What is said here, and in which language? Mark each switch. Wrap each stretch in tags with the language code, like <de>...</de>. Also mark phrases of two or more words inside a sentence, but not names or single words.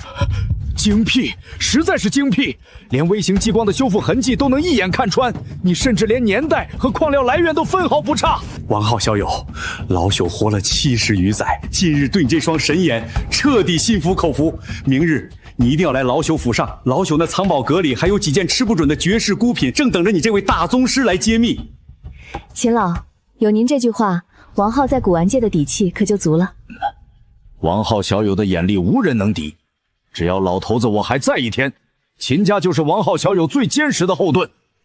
<zh>精闢，實在是精闢，連微型激光的修復痕跡都能一眼看穿，你甚至連年代和礦料來源都分毫不差。王浩小友，老朽活了70餘載，今日對你這雙神眼徹底心服口服。明日你一定要來老朽府上，老朽那藏寶閣裡還有幾件吃不準的絕世孤品，正等着你這位大宗師來揭秘。秦老，有您这句話，王浩在古玩界的底气可就足了。王浩小友的眼力无人能敌，只要老头子我还在一天，秦家就是王浩小友最坚实的后盾。</zh>